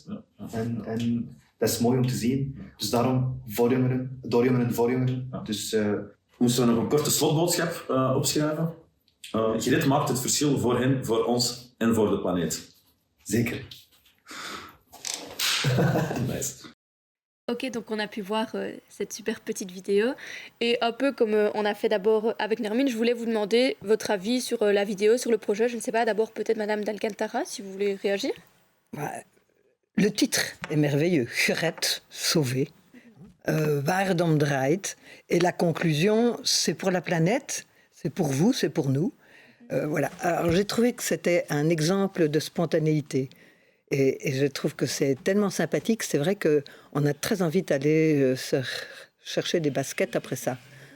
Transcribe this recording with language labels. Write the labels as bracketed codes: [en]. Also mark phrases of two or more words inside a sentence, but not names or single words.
[nl] Ja. En dat is mooi om te zien. Dus daarom voor jongeren, door jongeren, voor jongeren. Ja. Dus, moesten we nog een korte slotboodschap opschrijven? Gereit maakt het verschil voor hen, voor ons en voor de planeet. Zeker. Nice. [fr] Ok, donc on a pu voir cette super petite vidéo. Et un peu comme on a fait d'abord avec Nermine, je voulais vous demander votre avis sur la vidéo, sur le projet. Je ne sais pas, d'abord peut-être Madame d'Alcantara, si vous voulez réagir. Le titre est merveilleux, Gereit, sauver, [nl] waar het om draait. [fr] Et la conclusion, c'est pour la planète, c'est pour vous, c'est pour nous. Voilà. Alors j'ai trouvé que c'était un exemple de spontanéité. Et je trouve que c'est tellement sympathique. C'est vrai qu'on a très envie d'aller chercher des baskets après ça.